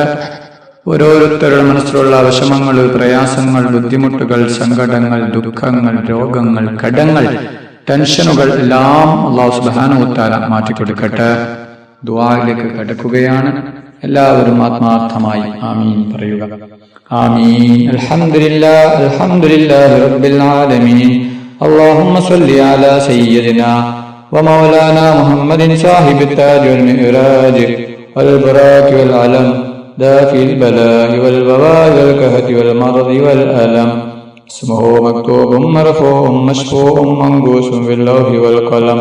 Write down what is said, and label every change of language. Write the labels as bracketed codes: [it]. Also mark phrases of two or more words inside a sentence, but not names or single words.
[ml] ഓരോരുത്തരുടെ മനസ്സിലുള്ള വിഷമങ്ങൾ, പ്രയാസങ്ങൾ, ബുദ്ധിമുട്ടുകൾ, സങ്കടങ്ങൾ, ദുഃഖങ്ങൾ, രോഗങ്ങൾ, കടങ്ങൾ, ടെൻഷനുകൾ എല്ലാം അല്ലാഹു [ar] سبحانه وتعالى [ml] മാറ്റിക്കൊടുക്കട്ടെ. ദുആയിലേക്ക് കടക്കുകയാണ്. എല്ലാവരും ആത്മാർത്ഥമായി ആമീൻ പറയുക. ആമീൻ. [ar] الحمد لله الحمد لله رب العالمين. اللهم صل على سيدنا ومولانا محمد صاحب التاج والمعراج والبراك والعلم دافي البلاء والبواء والكهف والمرض والألم. اسمه مكتوب مرفوع مشفوع منقوش في اللوح والقلم.